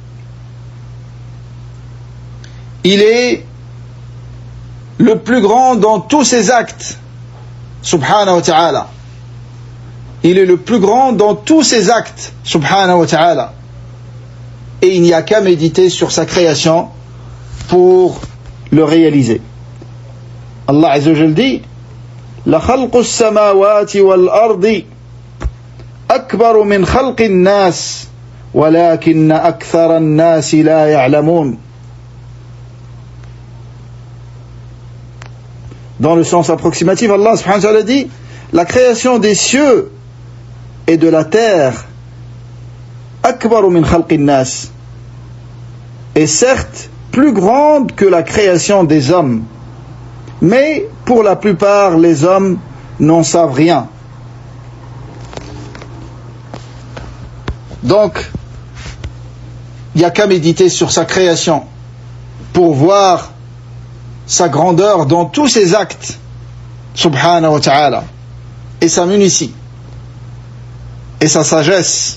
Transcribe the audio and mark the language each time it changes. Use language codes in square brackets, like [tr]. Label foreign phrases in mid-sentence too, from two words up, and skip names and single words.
[fr] Il est le plus grand dans tous ses actes, [ar] سبحانه وتعالى. [fr] Il est le plus grand dans tous ses actes, [ar] سبحانه وتعالى. [fr] Et il n'y a qu'à méditer sur sa création pour le réaliser. Allah [ar] عز وجل [fr] dit: [ar] لخلق السماوات والأرض أكبر من خلق الناس ولكن أكثر الناس لا يعلمون. [fr] Dans le sens approximatif, Allah [ar] سبحانه وتعالى [fr] dit: la création des cieux et de la terre [ar] أكبر من خلق الناس, [fr] est certes plus grande que la création des hommes, mais pour la plupart les hommes n'en savent rien. Donc il n'y a qu'à méditer sur sa création pour voir sa grandeur dans tous ses actes, [ar] سبحانه وتعالى, [fr] et sa munitie et sa sagesse.